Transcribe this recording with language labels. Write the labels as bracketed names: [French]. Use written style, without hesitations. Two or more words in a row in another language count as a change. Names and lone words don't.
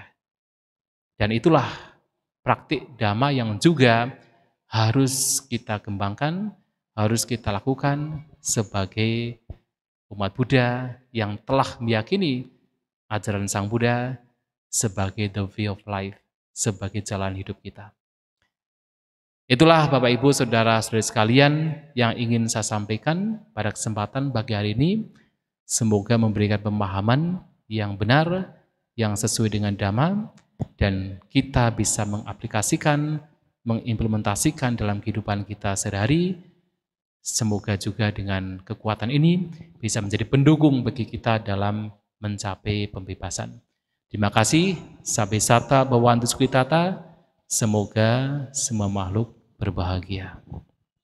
[Indonesian] Dan itulah praktik dhamma yang juga harus kita kembangkan, harus kita lakukan sebagai umat Buddha yang telah meyakini ajaran Sang Buddha sebagai [English] the way of life, [Indonesian] sebagai jalan hidup kita. Itulah Bapak Ibu Saudara-saudari sekalian yang ingin saya sampaikan pada kesempatan pagi hari ini. Semoga memberikan pemahaman yang benar, yang sesuai dengan Dhamma, dan kita bisa mengaplikasikan, mengimplementasikan dalam kehidupan kita sehari-hari. Semoga juga dengan kekuatan ini bisa menjadi pendukung bagi kita dalam mencapai pembebasan. Terima kasih. [Pali] Sabe sata bawantu sukitata. [Indonesian] Semoga semua makhluk berbahagia.